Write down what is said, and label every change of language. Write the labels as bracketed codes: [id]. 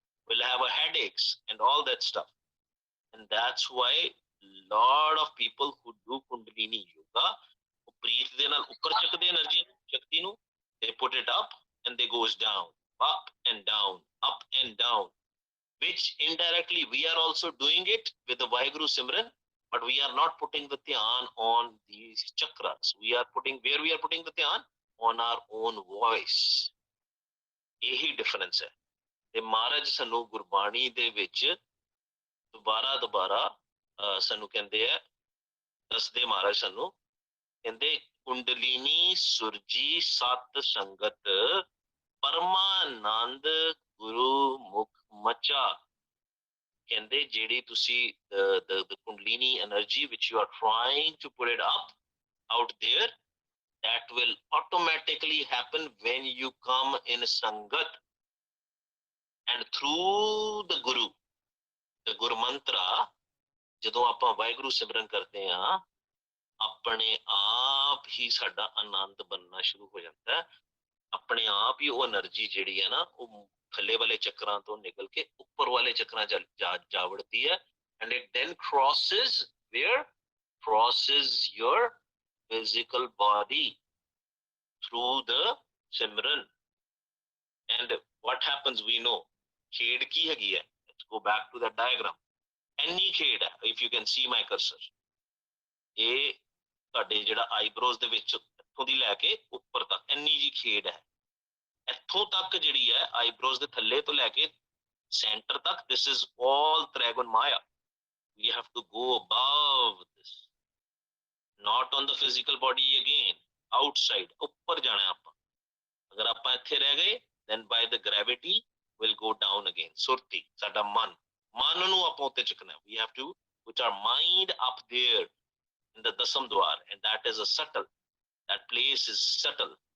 [en] We'll have a headaches and all that stuff. And that's why lot of people who do Kundalini yoga, breathe [pa] ਦੇ ਨਾਲ ਉੱਪਰ ਚੱਕਦੇ energy ਸ਼ਕਤੀ ਨੂੰ, [en] they put it up and they goes down, up and down, up and down, which indirectly we are also doing it with the Vaheguru Simran, but we are not putting the dhyan on these chakras. We are putting, where we are putting the dhyan? On our own voice. [pa] ਇਹੀ difference ਹੈ। ਤੇ ਮਹਾਰਾਜ ਸਾਨੂੰ ਗੁਰਬਾਣੀ ਦੇ ਵਿੱਚ ਦੁਬਾਰਾ ਸਾਨੂੰ ਕਹਿੰਦੇ ਆ, ਦੱਸਦੇ ਮਹਾਰਾਜ ਸਾਨੂੰ, ਕਹਿੰਦੇ ਕੁੰਡਲੀਨੀ ਸੁਰਜੀ ਸਤ ਸੰਗਤ ਪਰਮਾਨੰਦ ਗੁਰੂ ਮੁਖ ਮਚਾ। ਕਹਿੰਦੇ ਜਿਹੜੀ ਤੁਸੀਂ [en] the kundalini energy which you are trying to put it up out there, that will automatically happen when you come in sangat and through the guru, the guru mantra. [pa] ਜਦੋਂ ਆਪਾਂ ਵਾਹਿਗੁਰੂ ਸਿਮਰਨ ਕਰਦੇ ਹਾਂ, ਆਪਣੇ ਆਪ ਹੀ ਸਾਡਾ ਆਨੰਦ ਬਣਨਾ ਸ਼ੁਰੂ ਹੋ ਜਾਂਦਾ ਹੈ। ਆਪਣੇ ਆਪ ਹੀ ਉਹ એનર્ਜੀ ਜਿਹੜੀ ਹੈ ਨਾ, ਉਹ थल्ले वाले चक्रां तो निकल के ऊपर वाले चक्रां जा वड़ती है, [en] and it then crosses where? Crosses your physical body through the Simran. And what happens, we know. [pa] Khed ki hegi hai? [en] Let's go back to the diagram. Any khed hai, if you can see my cursor. [pa] ਇਹ ਤੁਹਾਡੇ ਜਿਹੜਾ eyebrows ਦੇ ਵਿੱਚ ਇੱਥੋਂ ਦੀ ਲੈ ਕੇ ਉੱਪਰ ਤੱਕ ਇੰਨੀ ਜੀ ਖੇਡ ਹੈ। ਇੱਥੋਂ ਤੱਕ ਜਿਹੜੀ ਹੈ ਆਈਬ੍ਰੋਜ਼ ਦੇ ਥੱਲੇ ਤੋਂ ਲੈ ਕੇ ਸੈਂਟਰ ਤੱਕ, [en] this is all Trigon Maya. We have to go above this, not on the physical body again, outside, [pa] ਉੱਪਰ ਜਾਣਾ ਆਪਾਂ। ਅਗਰ ਆਪਾਂ ਇੱਥੇ ਰਹਿ ਗਏ, [en] then by the gravity will go down again. [pa] ਸੁਰਤੀ, ਸਾਡਾ ਮਨ ਨੂੰ ਆਪਾਂ ਉੱਤੇ ਚੁੱਕਣਾ। [en] We have to put our mind up there in the Dasam Dwar, and that is a subtle, that place is subtle.